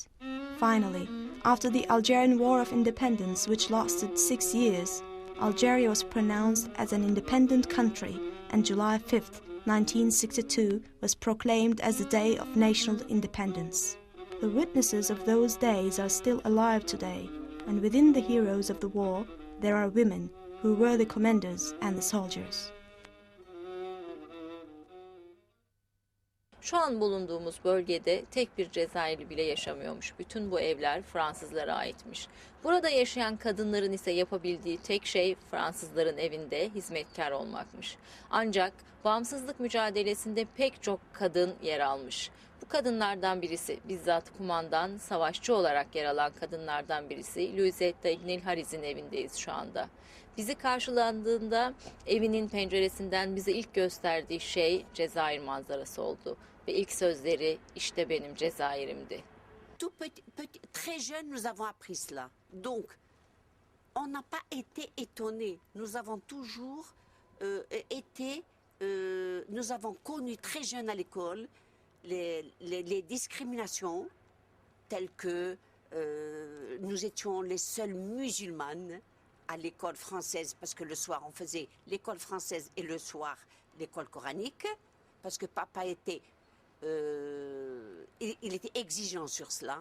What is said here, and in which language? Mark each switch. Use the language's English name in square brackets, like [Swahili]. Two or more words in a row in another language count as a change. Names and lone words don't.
[English] Finally, after the Algerian War of Independence, which lasted 6 years, Algeria was pronounced as an independent country, and July 5, 1962 was proclaimed as the Day of National Independence. The witnesses of those days are still alive today, and within the heroes of the war, there are women who were the commanders and the soldiers. [Turkish] Şu an bulunduğumuz bölgede tek bir Cezayirli bile yaşamıyormuş. Bütün bu evler Fransızlara aitmiş. Burada yaşayan kadınların ise yapabildiği tek şey Fransızların evinde hizmetkar olmakmış. Ancak bağımsızlık mücadelesinde pek çok kadın yer almış. Bu kadınlardan birisi, bizzat kumandan, savaşçı olarak yer alan kadınlardan birisi Louisette Ignil Hariz'in evindeyiz şu anda. Bizi karşılandığında evinin penceresinden bize ilk gösterdiği şey Cezayir manzarası oldu. Ve ilk sözleri işte benim Cezayir'imdi. [French] Très jeune, nous avons appris cela. Donc, on n'a pas été étonnés. Nous avons toujours nous avons connu très jeune à l'école les discriminations telles que nous étions les seules musulmanes à l'école française, parce que le soir on faisait l'école française et le soir l'école coranique, parce que papa était, il était exigeant sur cela.